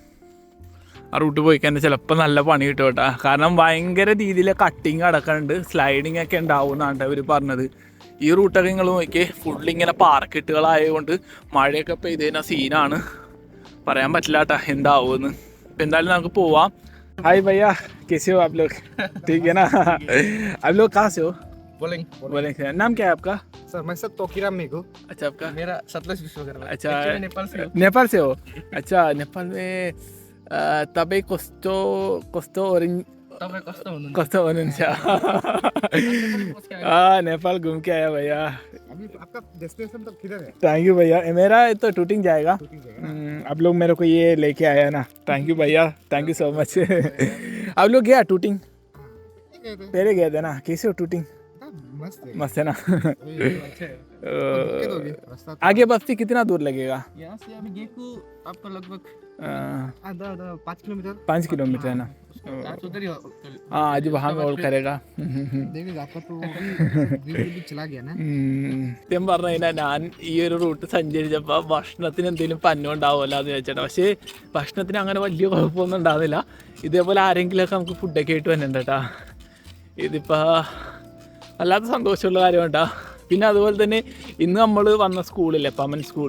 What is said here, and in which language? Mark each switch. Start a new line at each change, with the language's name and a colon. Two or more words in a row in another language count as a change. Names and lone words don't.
Malayalam: ആ റൂട്ട് പോയി കഴിഞ്ഞാൽ ചിലപ്പോൾ നല്ല പണി കിട്ടും കേട്ടോ. കാരണം ഭയങ്കര രീതിയിൽ കട്ടിങ് അടക്കുന്നുണ്ട്, സ്ലൈഡിങ് ഒക്കെ ഉണ്ടാവുമെന്നാണ് കേട്ടോ ഇവർ പറഞ്ഞത്. ഈ റൂട്ടൊക്കെ നിങ്ങൾ നോക്കിയേ, ഫുള്ളിങ്ങനെ പാറക്കെട്ടുകളായതുകൊണ്ട് മഴയൊക്കെ പെയ്ത് കഴിഞ്ഞാൽ സീനാണ്, പറയാൻ പറ്റില്ല കേട്ടോ എന്താവുമെന്ന്. അപ്പോൾ എന്തായാലും നമുക്ക് പോവാം. ഹായ് ഭയ്യ,
Hindi: कैसे हो आप लोग? ठीक है ना? आप लोग कहाँ से हो? बोलेंगे. नाम क्या है आपका? सर मैं सब तोकीराम मेघू. अच्छा, आपका? मेरा सतलज विश्वकर्मा. अच्छा, नेपाल से. नेपाल से हो? अच्छा, नेपाल में Tabe costo orange. Costa Orange. हाँ नेपाल घूम के आया भैया. अभी आपका डेस्टिनेशन तक किधर है?
English: thank you
Hindi: भैया. मेरा तो टूटिंग जाएगा. आप लोग मेरे को ये लेके आया ना.
English: thank you
Hindi: भैया.
English: thank you so much.
Hindi: आप लोग गया टूटिंग? पहले गए थे ना. कैसे हो टूटिंग? मस्त है ना. आगे बस्ती कितना दूर लगेगा? यहाँ से अभी गेकू आपका लगभग आधा 5 किलोमीटर 5 किलोमीटर है ना. उधर ही हाँ आज वहाँ में होल्ड करेगा. देखिए आपका तो भी चला गया ना.
Malayalam: സത്യം പറഞ്ഞു കഴിഞ്ഞാൽ ഞാൻ ഈ ഒരു റൂട്ട് സഞ്ചരിച്ചപ്പോൾ ഭക്ഷണത്തിന് എന്തെങ്കിലും പഞ്ഞം ഉണ്ടാവുമല്ലോ എന്ന് ചോദിച്ചിട്ട്. പക്ഷേ ഭക്ഷണത്തിന് അങ്ങനെ വലിയ കുഴപ്പമൊന്നും ഉണ്ടാകുന്നില്ല. ഇതേപോലെ ആരെങ്കിലുമൊക്കെ നമുക്ക് ഫുഡൊക്കെ ആയിട്ട് വന്നിട്ടുണ്ട് കേട്ടോ. ഇതിപ്പോൾ വല്ലാത്ത സന്തോഷമുള്ള കാര്യമുണ്ടാ. പിന്നെ അതുപോലെ തന്നെ ഇന്ന് നമ്മൾ വന്ന സ്കൂളില്ലേ പമൻ സ്കൂള്.